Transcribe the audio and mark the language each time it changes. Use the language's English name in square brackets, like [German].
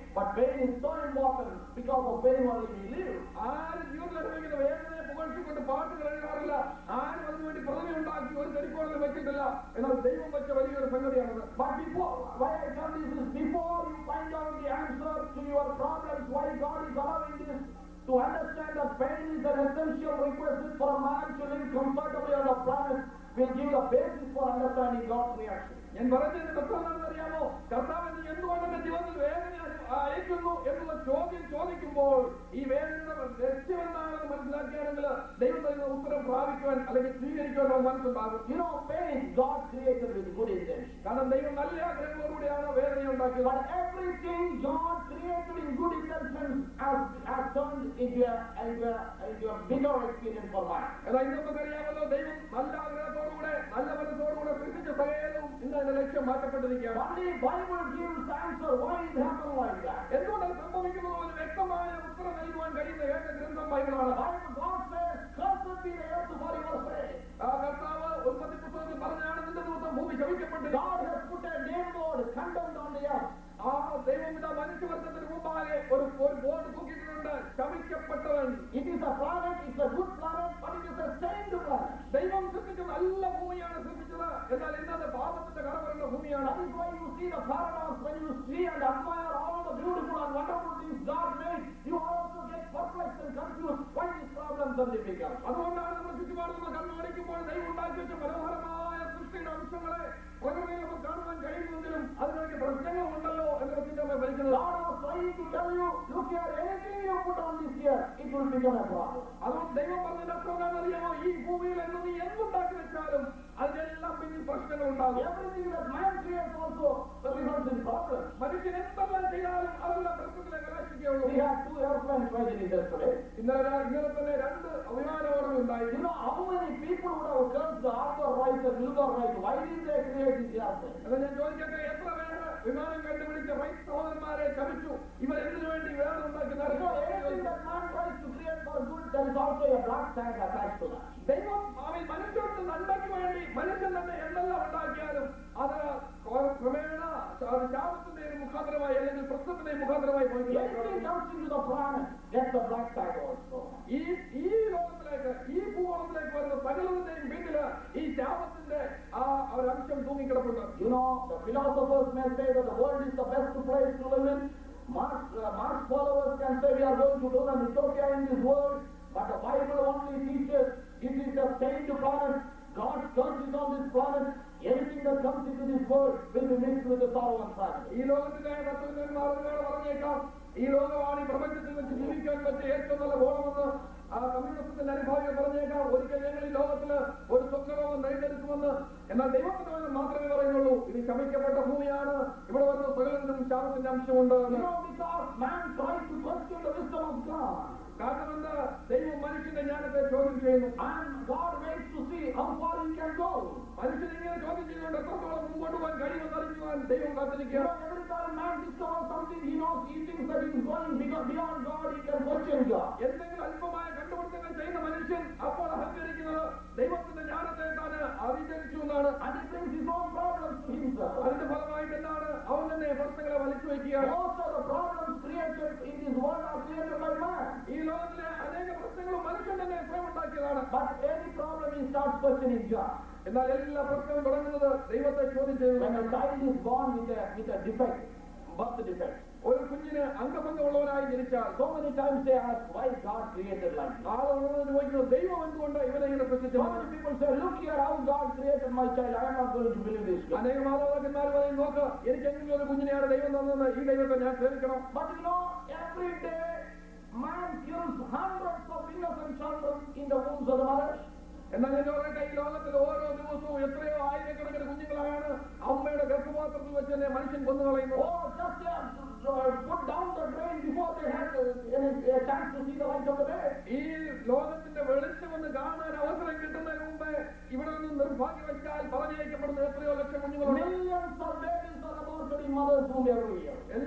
[English] But pain is so important. Because of pain only we live. [Malayalam] ആരും ജീവിതത്തിൽ അനുഭവിക്കുന്ന വേദനയെ പുകഴ്ത്തിക്കൊണ്ട് പാട്ടുകൾ എഴുതാറില്ല. ആരും അതിനുവേണ്ടി പ്രതിമ ഉണ്ടാക്കി ഒരു തെരിക്കോളിൽ വെച്ചിട്ടില്ല. എന്നാൽ ദൈവം വെച്ച വലിയൊരു സംഗതിയാണത്. [English] But why I tell this is, before you find out the answer to your problems, why God is allowing this, to understand that pain is an essential requisite for a man to live comfortably on the planet, will give the basis for understanding God's reaction. [Malayalam] ഞാൻ പറഞ്ഞതിന്റെ തത്വം അറിയാമോ? കർത്താവ് നീ എന്തുകൊണ്ട് എന്റെ ജീവിതത്തിൽ വേദന അയക്കുന്നു എന്നുള്ള ചോദ്യം ചോദിക്കുമ്പോൾ ഈ വേദനയുടെ ലക്ഷ്യമെന്നാണെന്ന് മനസ്സിലാക്കിയാണെങ്കിൽ ദൈവം തരുന്ന ഉത്തരം പ്രാപിക്കുവാൻ അല്ലെങ്കിൽ സ്വീകരിക്കുവാൻ മനസ്സുണ്ടാകും. [English] Pain God created with good intention. [Malayalam] കാരണം ദൈവം നല്ല ആഗ്രഹങ്ങളോടുകൂടിയാണ് വേദന ഉണ്ടാക്കിയത്. [English] But everything God created in good intentions has turned into a bitter experience for man. [Malayalam] എന്നാൽ ഇന്ന് നമുക്കറിയാമല്ലോ, ദൈവം നല്ല ആഗ്രഹത്തോടുകൂടെ നല്ല മനസ്സോടുകൂടെ സൃഷ്ടിച്ച സകലവും ഇന്ന് അതിന്റെ ലക്ഷ്യം മാറ്റപ്പെട്ടിരിക്കുകയാണ്. [English] Only Bible gives answer why it happened like that. [Malayalam] എന്തുകൊണ്ടാണ് സംഭവിക്കുന്നത് ഒരു വ്യക്തമായ ഉത്തരം നൽകുവാൻ കഴിയുന്ന ഏക ഗ്രന്ഥം ബൈബിളാണ്. [English] God says, "Cursed be the earth for your sake." [Malayalam] കർത്താവ് ഉൽപ്പത്തി പുസ്തകത്തിൽ പറഞ്ഞാണ് നിന്റെ നിമിത്തം ഭൂമി ശപിക്കപ്പെട്ടു. [English] God has put a name board condemned on the earth. [Malayalam] ആ ദൈവം ഇതാ മനുഷ്യവർഗത്തിന് മുമ്പാകെ ഒരു board തൂക്കിയിട്ടുണ്ട്, ശപിക്കപ്പെട്ടവൻ. [English] It is a planet, it's a good planet, but it is a stained planet. [Malayalam] ദൈവം സൃഷ്ടിച്ച നല്ല ഭൂമിയാണ് സൃഷ്ടിച്ചത്, എന്നാൽ ഇന്നത് പാപത്തിന്റെ കടവരുന്ന ഭൂമിയാണ്. [English] That is why you see the paradox when you see and admire all the beautiful and wonderful things God made. You also get perplexed and confused why these problems are difficult. [Malayalam] അതുകൊണ്ടാണ് നമ്മൾ ചുറ്റുപാട് നമ്മൾ കണ്ണോടിക്കുമ്പോൾ ദൈവം ഉണ്ടാക്കി വെച്ച മനോഹരമായ സൃഷ്ടിയുടെ അംശങ്ങളെ പ്രകൃതിയിൽ നമുക്ക് കാണുവാൻ കഴിയുമെങ്കിലും അതിനൊക്കെ പ്രശ്നങ്ങളുണ്ടല്ലോ എന്ന ചിന്തമേ ഭരിക്കുന്നത്. [English] God was trying to tell you, look here, anything you put on this earth, it will become a problem. [Malayalam] അതുകൊണ്ട് ദൈവം പറഞ്ഞതിന്റെ അർത്ഥം എന്താണെന്നറിയാമോ? ഈ ഭൂമിയിൽ എന്ന് നീ എന്തുണ്ടാക്കി വെച്ചാലും അതിനെല്ലാം പിന്നിൽ പ്രശ്നങ്ങൾ ഉണ്ടാകും. [English] Everything that man creates also results in problems. [Malayalam] മനുഷ്യൻ എന്തെല്ലാം ചെയ്താലും അതെല്ലാം പ്രശ്നത്തിലെ കലാശിക്കുകയുള്ളൂ. [English] We had 2 airplanes tragedies yesterday. [Malayalam] ഇന്നലെ തന്നെ 2 വിമാനോടങ്ങൾ ഉണ്ടായി. [English] You know how many people would have cursed the Arthur Wright and Wilbur Wright? Why did they create this airplane? [Malayalam] എന്നാൽ ഞാൻ ചോദിക്കട്ടെ, എത്ര പേര് വിമാനം കണ്ടുപിടിച്ച റൈറ്റ് സഹോദരന്മാരെ ശപിച്ചു? ഇവർ എന്തിനു വേണ്ടി വേറെ ഉണ്ടാക്കി നടന്നു? [English] Anything that man tries to create for good, there is also a black tag attached to that. [Malayalam] ദൈവം അവൻ മനുഷ്യർക്ക് നന്മയ്ക്ക് വേണ്ടി മനുഷ്യൻ തന്നെ എന്തെല്ലാം ഉണ്ടാക്കിയാലും അത് ക്രമേണ അത് ശാപത്തിന്റെ മുഖാന്തരമായി അല്ലെങ്കിൽ പ്രശ്നത്തിന്റെ മുഖാന്തരമായി പോയി. [English] Anything comes into the planet, gets the black tag also. [Malayalam] ഈ ലോകത്തിലേക്ക് ഈ ഭൂഗോളത്തിലേക്ക് വരുന്ന സകലത്തിന്റെയും പിന്നില് ഈ ശാപത്തിന്റെ ആ ഒരു അംശം തൂങ്ങിക്കിടപ്പുണ്ട്. [English] You know, the philosophers may say that the world is the best place to live in. Marx say we are going to do an utopia in this world, but the Bible only teaches it is a saint planet. God's curse is on this planet. Anything that comes into this world will be mixed with the sorrow and sadness. [Malayalam] ഈ ലോകത്തിലെ തത്വജ്ഞന്മാരോട് പറഞ്ഞേക്കാം, ഈ ലോകമാണ് ഈ പ്രപഞ്ചത്തിൽ വെച്ച് ജീവിക്കാൻ പറ്റിയ ഏറ്റവും നല്ല ഗോളമെന്ന് ആ കമ്മ്യൂണിസത്തിന്റെ അനുഭാവികൾ പറഞ്ഞേക്കാം. ഒരിക്കൽ ഞങ്ങൾ ഈ ലോകത്തില് ഒരു സ്വപ്നലോകം നേടിയെടുക്കുമെന്ന്. എന്നാൽ ദൈവത്തിന്റെ വചനം മാത്രമേ പറയുന്നുള്ളൂ, ഇത് ശമിക്കപ്പെട്ട ഭൂമിയാണ്, ഇവിടെ വരുന്ന സകലത്തിനും ശാപത്തിന്റെ അംശമുണ്ട്. [English] Because man tries to question the wisdom of God. [Malayalam] കാരണം എന്താ? ദൈവം മനുഷ്യന്റെ ജ്ഞാനത്തെ ചോദ്യം ചെയ്യുന്നു. [English] And God waits to see how far he can go. [Malayalam] മനുഷ്യൻ ഇങ്ങനെ ചോദ്യം ചെയ്തുകൊണ്ട് എത്രത്തോളം മുമ്പോട്ട് പോകാൻ കഴിയുമെന്ന് അറിയുവാൻ ദൈവം കാത്തിരിക്കുകയാണ്. [English] Every time man discovers something, he knows he thinks that he is going beyond God, he can question God. [Malayalam] എന്തെങ്കിലും അല്പമായ കണ്ടുപിടുത്തങ്ങൾ ചെയ്യുന്ന മനുഷ്യൻ അപ്പോൾ അഹങ്കരിക്കുന്നത് ദൈവത്തിന്റെ ജ്ഞാനത്തെ താൻ അതിജയിച്ചു എന്നാണ്. [English] And he brings his own problems to himself. [Malayalam] അതിന്റെ ഫലമായിട്ട് എന്താണ്? അവൻ തന്നെ പ്രശ്നങ്ങളെ വലിച്ചു വയ്ക്കുകയാണ്. [English] Most of the problems created in this world are created by man. [Malayalam] ഈ ലോകത്തിലെ അനേക പ്രശ്നങ്ങളും മനുഷ്യൻ തന്നെ സ്വയം ഉണ്ടാക്കിയതാണ്. [English] But any problem he starts questioning God. [Malayalam] എന്നാൽ എല്ലാ പ്രശ്നവും തുടങ്ങുന്നത് ദൈവത്തെ ചോദ്യം [English] When [Malayalam] ചെയ്യുന്നു. [English] a child is born with a defect, birth defect, [Malayalam] ഒരു കുഞ്ഞിന് അംഗഭംഗമുള്ളവനായി ജനിച്ചാൽ [English] so many times they ask why God created like this. [Malayalam] ആളുകളോട് ചോദിക്കുന്നത് ദൈവം എന്തുകൊണ്ട് ഇവനെ ഇങ്ങനെ സൃഷ്ടിച്ചു? [English] So many people say, look here how God created my child. I am not going to believe this. [Malayalam] അനേക മാതാപിതാക്കന്മാർ പറയും, നോക്ക്, എനിക്ക് എങ്കിലും ഒരു കുഞ്ഞിനെയാണ് ദൈവം തന്നതെന്ന്, ഈ ദൈവത്തെ ഞാൻ സേവിക്കണം. [English] But you know, every day man kills hundreds of innocent children in the wombs of the mothers. [Malayalam] എന്നാൽ ഞാൻ പറയട്ടെ, ഈ ലോകത്തിൽ ഓരോ ദിവസവും എത്രയോ ആയിരക്കണക്കിന് കുഞ്ഞുങ്ങളാണ് അമ്മയുടെ ഗർഭപാത്രത്തിൽ വെച്ച് തന്നെ മനുഷ്യൻ കൊന്നുകളയുന്നത്. [English] Oh, just put down the drain before they had a chance to see the light of the day. [Malayalam] ഈ ലോകത്തിന്റെ വെളിച്ചം ഒന്ന് കാണാൻ അവസരം കിട്ടുന്നതിന് മുമ്പേ ഇവിടെ നിന്ന് നിർഭാഗ്യവശാൽ പറഞ്ഞയക്കപ്പെടുന്ന എത്രയോ ലക്ഷം കുഞ്ഞുങ്ങളുണ്ട്. [English] Millions of babies are aborted in mother's womb every year.